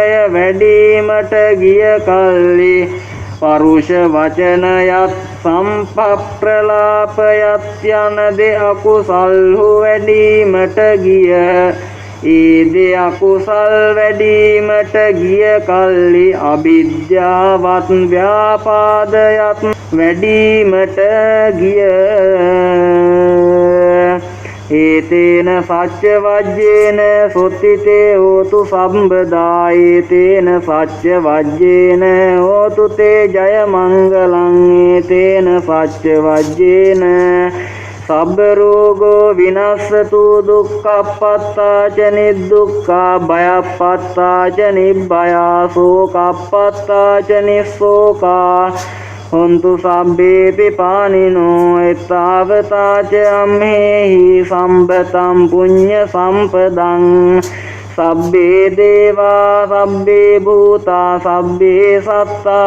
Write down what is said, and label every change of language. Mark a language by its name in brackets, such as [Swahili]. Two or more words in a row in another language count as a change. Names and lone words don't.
[Sinhala] වැඩීමට ගිය කල්ලි පරුෂ වචනයත් සම්පප්‍රලාපයත් යන දෙ අකුසල්හු වැඩීමට ගිය ඒ දෙ අකුසල් වැඩීමට ගිය කල්ලි අවිද්‍යාවත් ව්‍යාපාදයත් වැඩීමට ගිය [Pali] ඒතේන සච්ච වජ්ජේන සොත්තිතේ හෝතු සම්බදා ඒතේන සච්ච වජ්ජේන හෝතු තේ ජය මංගලං ඒතේන සච්ච වජ්ජේන සබ්බ රෝගෝ විනස්සතු දුක්ඛප්පත්තාච නිදුක්ඛා භයප්පත්තාච නිබ්බයා සෝකප්පත්තාච නිස්සෝකා හොන්තු සබ්බේපි පානිනෝ එත්තාවතාච අම්හෙහි සම්බතම් පුඤ්ඤ සම්පදං සබ්බේ දේවා සබ්බේ භූතා සබ්බේ සත්තා